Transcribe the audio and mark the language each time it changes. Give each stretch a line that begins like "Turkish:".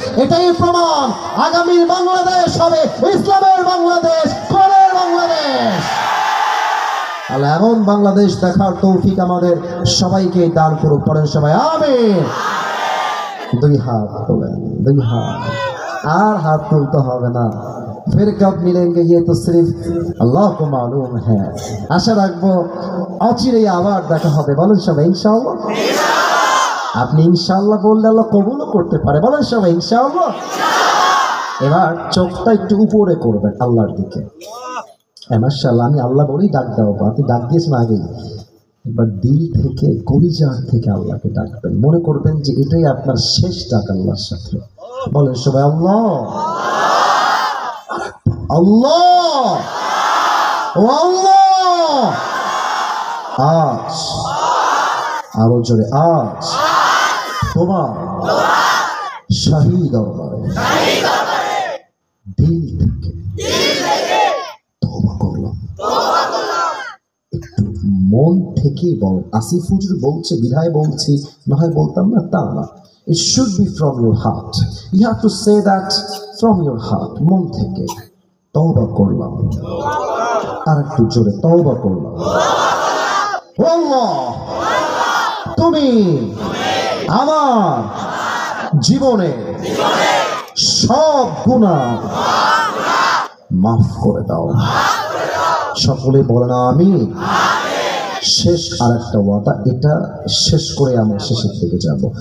Bangla: এটাই প্রমাণ আগামীর বাংলাদেশ হবে ইসলামের বাংলাদেশ, কোরআনের বাংলাদেশ। আল্লাহ এমন বাংলাদেশ দেখার তৌফিক আমাদের সবাইকে দান করুক। পড়েন সবাই আমিন। দুই হাত তোলেন, দুই হাত, আর হাত তুলতে হবে না।
Hindi: फिर कब मिलेंगे ये तो सिर्फ अल्लाह को मालूम है।
Bangla: आशा রাখবো অচিরেই আবার দেখা হবে। বলেন সবাই ইনশাআল্লাহ। আপনি ইনশাআল্লাহ বললে আল্লাহ কবুলও করতে পারে। বলেন সবাই ইনশাআল্লাহ। এবার চোখটা একটু উপরে করবেন আল্লাহর দিকে। মাশাআল্লাহ, আমি আল্লাহ বলেই ডাক দেবো। আপনি ডাক দিয়েছেন আগেই। এবার দিল থেকে, কলিজার থেকে আল্লাহকে ডাকবেন। মনে করবেন যে এটাই আপনার শেষ ডাক আল্লাহর সাথে। বলেন সবাই আল্লাহ আল্লাহ ও আল্লাহ। আজ আরো জোরে, আজ তোমার শাহী দরবারে দিল থেকে তওবা করলাম। একটু মন থেকেই বল। আসিফ হুজুর বলছে বিধায় বলছি, না হয় বলতাম না, তা না।
English: It should be from your heart. You have to say that from your heart,
Bangla: মন থেকে তওবা করলাম। আর একটু জোরে, তওবা করলাম। ও আল্লাহ, তুমি আমার জীবনে সব গুনাহ মাফ করে দাও। সকলে বলেন আমিন। শেষ আর একটা ওয়াদা, এটা শেষ করে আমরা শেষের দিকে যাব।